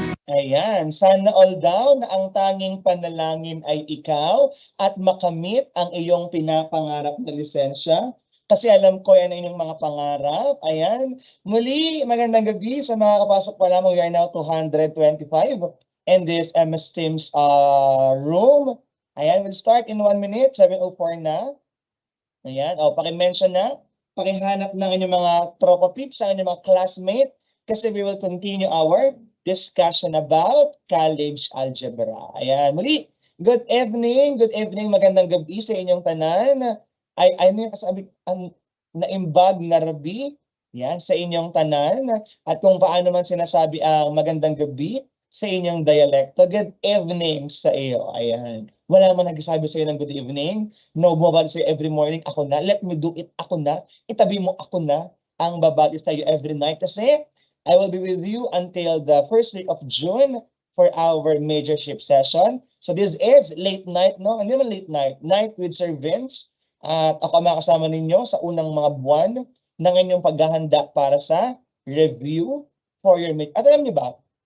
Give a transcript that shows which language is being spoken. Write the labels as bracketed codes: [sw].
[tl] Ayan, sana all daw na ang tanging panalangin ay ikaw at makamit ang iyong pinapangarap na lisensya. Kasi alam ko yan ang inyong mga pangarap. Ayan, muli magandang gabi sa mga kapasok pa lamang. [en] We are now 225 in this MS Teams room. Ayan, we'll start in 1 minute, 7:04 na. [tl] Ayan, paki-mention na, pakihanap ng inyong mga tropa peeps, ang inyong mga classmate, kasi [en] we will continue our discussion about college algebra. [tl] Ayan, muli, [en] good evening, [tl] magandang gabi sa inyong tanan. Ay ano yung kasabi, [ilo] naimbag na rabi, [tl] yan, sa inyong tanan. At kung paano man sinasabi ang magandang gabi sa inyong dialekto, [en] good evening [tl] sa iyo. Ayan. Wala man nagsasabi sa iyo ng [en] good evening. [tl] No, bumabati sa iyo [en] every morning, [tl] ako na. [en] Let me do it, [tl] ako na. Itabi mo, ako na ang babati sa iyo [en] every night. Kasi I will be with you until the first week of June for our majorship session. So this is late night, no? [tl] Hindi naman late night. [en] Night with Sir Vince. [tl] At ako makasama ninyo sa unang mga buwan ng inyong paghahanda para sa [en] review for your mid. [tl] At alam niyo ba,